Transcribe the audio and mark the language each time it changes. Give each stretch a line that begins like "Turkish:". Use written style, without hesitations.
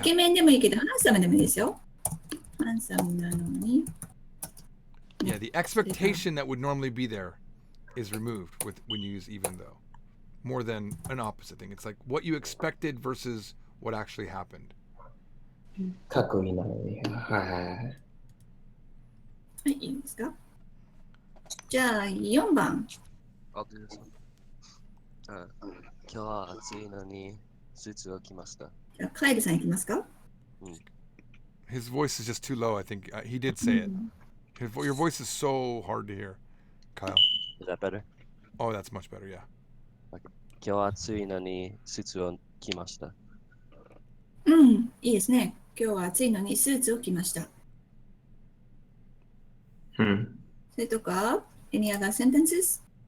Japanese: ケメンでもいいけど、ハンサムでもいいですよ。ハンサムなのに。
English: Yeah, the expectation that would normally be there is removed with when you use even though, more than an opposite thing. It's like what you expected versus what actually happened.
Japanese: かっこいいなのに。はい。はい、いいですか。じゃあ、4番。あ、今日は暑いのにスーツを着ました。じゃあ、カイルさんいきますか。
English: His voice is just too low. I think he did say it. Your voice is so hard to hear, Kyle. Is that better? Oh, that's much better. Yeah.
Japanese: 今日は暑いのにスーツを着ました。うん、いいですね。今日は暑いのにスーツを着ました。
English: それとか、any other sentences?